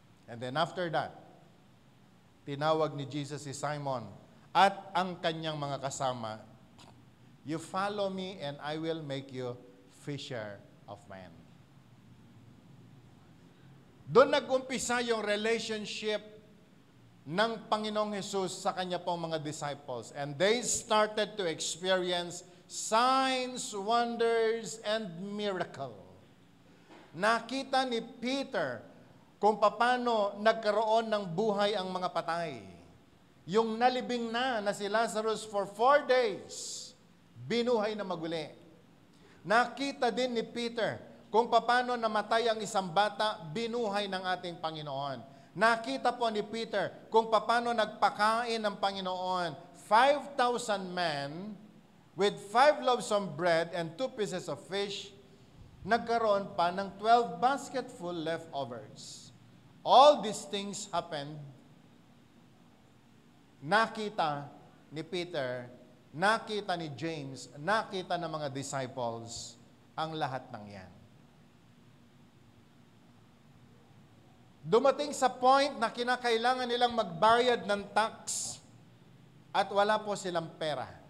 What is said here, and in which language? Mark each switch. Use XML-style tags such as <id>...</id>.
<en>And then after that,</en> <tl>tinawag ni Jesus si Simon at ang kanyang mga kasama,</tl> <en>"You follow me and I will make you fisher of men."</en> <tl>Doon nag-umpisa yung relationship ng Panginoong Jesus sa kanya pong mga disciples.</tl> <en>And they started to experience signs, wonders, and miracle.</en> <tl>Nakita ni Peter kung paano nagkaroon ng buhay ang mga patay. Yung nalibing na si Lazarus for 4 days, binuhay na maguli. Nakita din ni Peter kung paano namatay ang isang bata, binuhay ng ating Panginoon. Nakita po ni Peter kung paano nagpakain ng Panginoon</tl> <en>5,000 men with 5 loaves of bread and 2 pieces of fish.</en> <tl>Nagkaroon pa ng 12 basketful leftovers.</tl> <en>All these things happened.</en> <tl>Nakita ni Peter, nakita ni James, nakita ng mga disciples ang lahat ng yan. Dumating sa point na kinakailangan nilang magbayad ng tax at wala po silang pera.</tl>